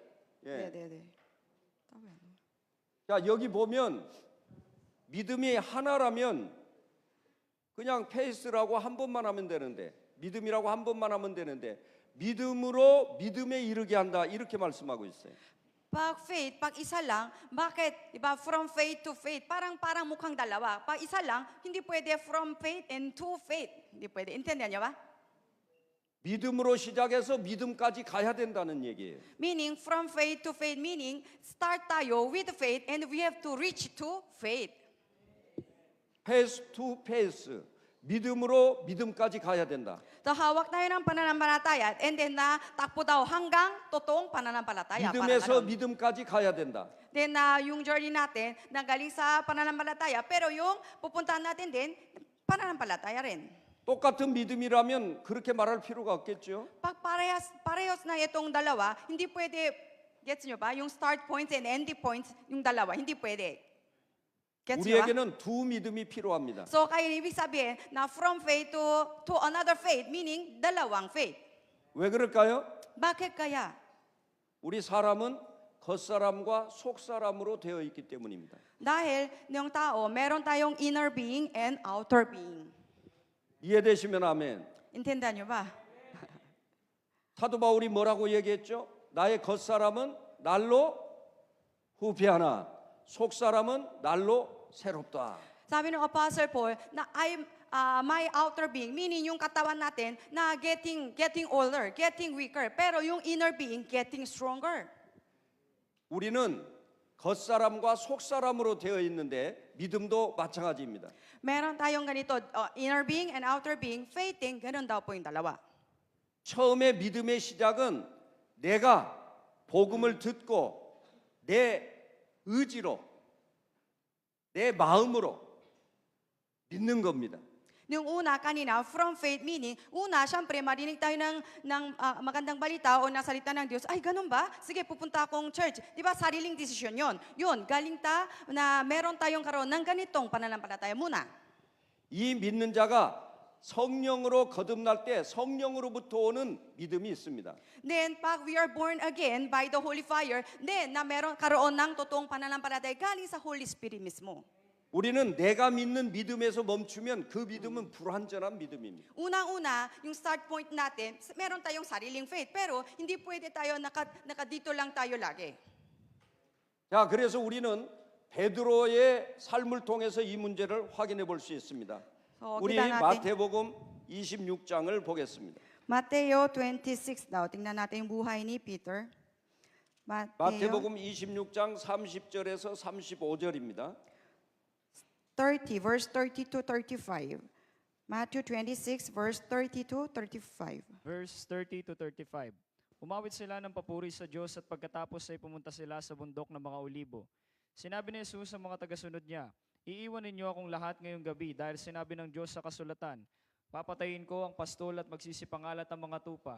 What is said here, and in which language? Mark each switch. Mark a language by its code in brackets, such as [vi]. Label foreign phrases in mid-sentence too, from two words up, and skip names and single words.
[ko] 예. 네. 자, 여기 보면 믿음이 하나라면 그냥 페이스라고 한 번만 하면 되는데, 믿음이라고 한 번만 하면 되는데, 믿음으로 믿음에 이르게 한다, 이렇게 말씀하고 있어요. [tl] Pag faith, pag isa lang, bakit? Diba, [en] from faith to faith, [tl] parang mukhang dalawa. Pag isa lang, hindi pwede [en] from faith and to faith. [tl] Hindi pwede. Intindihan niyo ba? [ko] 믿음으로 시작해서 믿음까지 가야 된다는 얘기예요. [en] Meaning, from faith to faith, meaning, [tl] start tayo [en] with faith and we have to reach to faith. faith to faith. [ko] 믿음으로 믿음까지 가야 된다. [tl] So, hawak tayo ng pananampalataya [en] and then [tl] takbo daw hanggang totoong pananampalataya. Parang [ko] 믿음에서 [tl] ganun. [ko] 믿음까지 가야 된다. [tl] Then, yung journey natin, nagaling sa pananampalataya, pero yung pupuntahan natin din, pananampalataya rin. [ko] 똑같은 믿음이라면 그렇게 말할 필요가 없겠죠. [tl] Pag parehas na itong dalawa, hindi pwede, gets nyo ba? [en] Yung start points and end points, [tl] yung dalawa, hindi pwede. Gets nyo ba? [ko] 우리에게는 두 믿음이 필요합니다. [tl] So, kaya ibig sabihin na [en] from faith to another faith, [tl] meaning dalawang faith. [ko] 왜 그럴까요? [tl] Bakit kaya? [ko] 우리 사람은 겉사람과 속사람으로 되어 있기 때문입니다. [tl] Dahil yung tao, meron tayong [en] inner being and outer being. [ko] 이해되시면 아멘. [tl] Intindihan nyo ba? [ko] 사도 바울이 뭐라고 얘기했죠? 나의 겉사람은 날로 후패하나 속사람은 날로 새롭다. [tl] Sabi ng Apostle Paul na [en] my outer being, meaning [tl] yung katawan natin na [en] getting older, getting weaker. [tl] Pero yung [en] inner being getting stronger. [ko] 우리는 겉사람과 속사람으로 되어 있는데 믿음도 마찬가지입니다. [tl] Meron tayong ganito, [en] inner being and outer being, [tl] faithing, ganun daw po yung dalawa. [ko] 처음에 믿음의 시작은 내가 복음을 듣고 내 의지로 내 마음으로 믿는 겁니다. [tl] Yung una kanina, [en] from faith, meaning, [tl] una, syempre, marinig tayo ng magandang balita o ng salita ng Diyos. Ay, ganun ba? Sige, pupunta akong church. Di ba, sariling desisyon yon. Yun, galing na meron tayong karoon ng ganitong pananampalataya muna. [ko] 이 믿는 자가 성령으로 거듭날 때 성령으로부터 오는 믿음이 있습니다. [en] Then, pag we are born again by the Holy Fire, then, [tl] na meron karoon ng totoong pananampalataya galing sa Holy Spirit mismo. [ko] 우리는 내가 믿는 믿음에서 멈추면 그 믿음은 불완전한 믿음입니다. [tl] Unang-una, yung [en] start point [tl] natin, meron tayong sariling faith, pero hindi pwede tayo dito lang tayo lagi. [ko] 자, 그래서 우리는 베드로의 삶을 통해서 이 문제를 확인해 볼 수 있습니다. 우리 [tl] kita natin. [ko] 마태복음 26장을 보겠습니다. [tl] Mateo 26 daw. Tingnan natin yung buhay ni Peter. [ko] 마태복음 26장 30절에서 35절입니다. 30, [en] verse 30 to 35. Matthew 26, verse 30 to 35. Verse 30 to 35. [tl] Umawit sila ng papuri sa Diyos at pagkatapos ay pumunta sila sa bundok ng mga olibo. Sinabi ni Jesus sa mga tagasunod niya, iiwan ninyo akong lahat ngayong gabi dahil sinabi ng Diyos sa kasulatan, papatayin ko ang pastol at magsisipangalat ang mga tupa.